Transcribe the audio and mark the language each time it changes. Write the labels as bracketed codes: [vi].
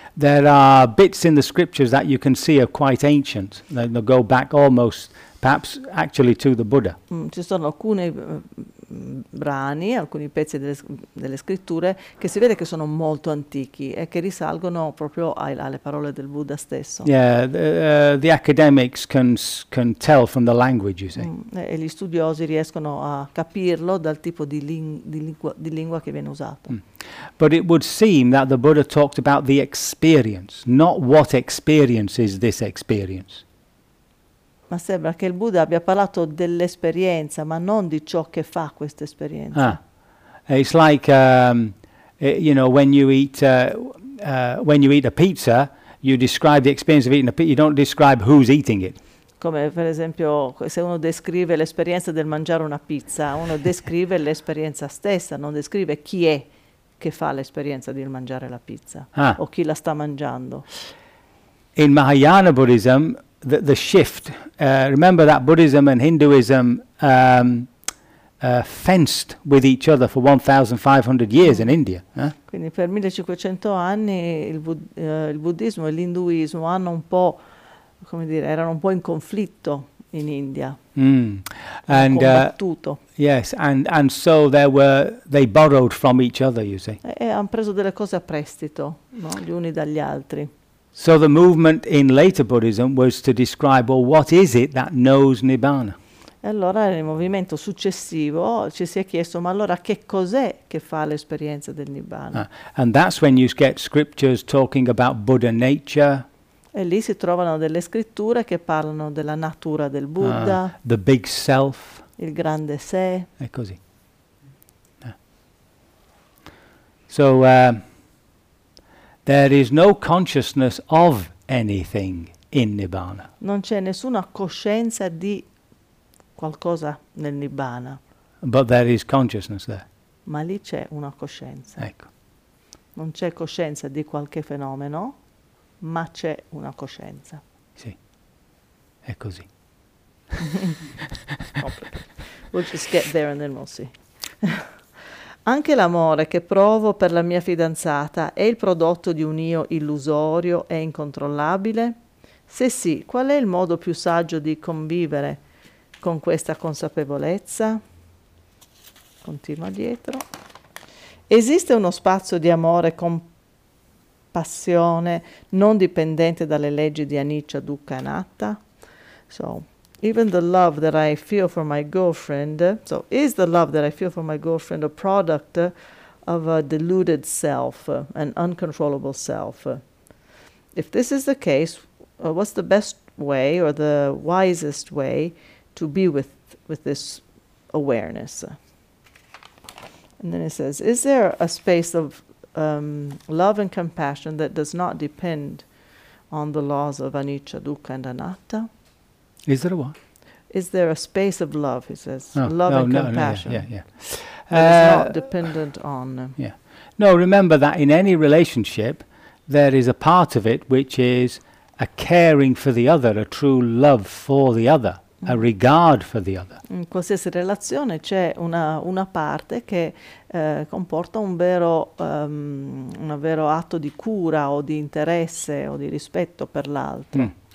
[en] There are bits in the scriptures that you can see are quite ancient. They go back almost, perhaps, actually to the Buddha. [it] Ci sono alcuni brani, alcuni pezzi delle scritture che si vede che sono molto antichi e che risalgono proprio alle parole del Buddha stesso. [en] Yeah, the academics can tell from the language, you see. [it] E gli studiosi riescono a capirlo dal tipo di lingua che viene usato. [en] But it would seem that the Buddha talked about the experience, not what experience is this experience. [it] Ma sembra che il Buddha abbia parlato dell'esperienza, ma non di ciò che fa questa esperienza. [en] It's like you know, when you eat a pizza, you describe the experience of eating a pizza, you don't describe who's eating it. [it] Come per esempio, se uno descrive l'esperienza del mangiare una pizza, uno descrive l'esperienza stessa, non descrive chi è che fa l'esperienza di mangiare la pizza o chi la sta mangiando. [en] In Mahayana Buddhism, the shift, remember that Buddhism and Hinduism fenced with each other for 1500 years in India. [it] Quindi per 1500 anni il buddismo e l'induismo hanno un po', come dire, erano un po' in conflitto in India. [en] And [it] combattuto. [en] Yes, and so there were, they borrowed from each other, you see. [it] E hanno preso delle cose a prestito, no? Gli uni dagli altri. [en] So the movement in later Buddhism was to describe, well, what is it that knows Nibbana? [it] E allora nel movimento successivo ci si è chiesto, ma allora che cos'è che fa l'esperienza del Nibbana? [en] And that's when you get scriptures talking about Buddha nature. [it] E lì si trovano delle scritture che parlano della natura del Buddha. [en] The big self. [it] Il grande sé. E così. [en] There is no consciousness of anything in Nibbana. [it] Non c'è nessuna coscienza di qualcosa nel Nibbana. [en] But there is consciousness there. [it] Ma lì c'è una coscienza. Ecco. Non c'è coscienza di qualche fenomeno, ma c'è una coscienza. Sì. È così. [en] We'll just get there and then we'll see. [it] Anche l'amore che provo per la mia fidanzata è il prodotto di un io illusorio e incontrollabile? Se sì, qual è il modo più saggio di convivere con questa consapevolezza? Continua dietro. Esiste uno spazio di amore con passione non dipendente dalle leggi di Anicca, Dukkha e Anatta? [en] So, even the love that I feel for my girlfriend, so is the love that I feel for my girlfriend a product of a deluded self, an uncontrollable self? If this is the case, what's the best way or the wisest way to be with this awareness? And then it says, is there a space of love and compassion that does not depend on the laws of anicca, dukkha and anatta? Is there a what? Is there a space of love, he says. Love and compassion. It's not dependent on. Yeah. No, remember that in any relationship, there is a part of it which is a caring for the other, a true love for the other, a regard for the other. [it] In qualsiasi relazione c'è una parte che comporta un vero atto di cura o di interesse o di rispetto per l'altro.